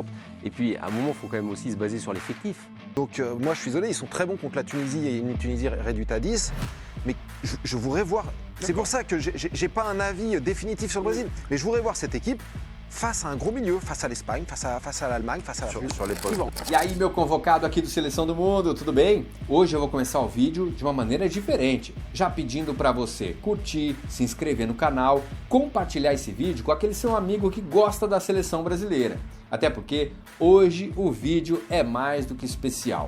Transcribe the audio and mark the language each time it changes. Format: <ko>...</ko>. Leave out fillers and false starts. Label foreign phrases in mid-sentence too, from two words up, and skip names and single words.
<fr>Et puis, à un moment, il faut quand même aussi se baser sur l'effectif. Donc moi, je suis désolé, ils sont très bons contre la Tunisie et une Tunisie réduite à 10. Mais je voudrais voir. C'est pour ça que j'ai pas un avis définitif sur le Brésil. Mais je voudrais voir cette équipe face à un gros milieu, face à l'Espagne, face à l'Allemagne, face à la France. Sur les postes.</fr> <pt>E aí, meu convocado aqui do Seleção do Mundo, tudo bem? Hoje eu vou começar o vídeo de uma maneira diferente, já pedindo para você curtir, se inscrever no canal, compartilhar esse vídeo com aquele seu amigo que gosta da seleção brasileira. Até porque hoje o vídeo é mais do que especial.</pt>